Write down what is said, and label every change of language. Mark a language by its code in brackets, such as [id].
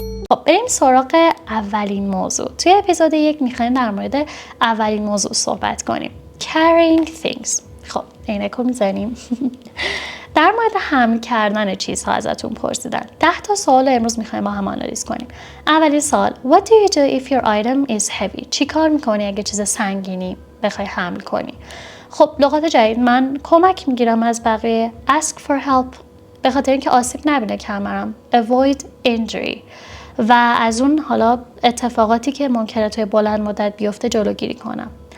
[fa] خب بریم سراغ اولین موضوع. توی اپیزود 1 میخوایم در مورد اولین موضوع صحبت کنیم. [en] Carrying things. [fa] خب عینکو میزنیم. در مورد حمل کردن چیزها ازتون پرسیدن. 10 تا سوال امروز میخوایم با هم آنالیز کنیم. اولین سوال [en] What do you do if your item is heavy? [fa] چی کار میکنی اگه چیز سنگینی بخوای حمل کنی؟ خب لغات جدید من کمک میگیرم از بقیه. [en] Ask for help [fa] به خاطر اینکه آسیب نبینه کمرم. [en] Avoid injury [fa] و از اون حالا اتفاقاتی که ممکنه توی بلند مدت بیفته جلوگیری کنم.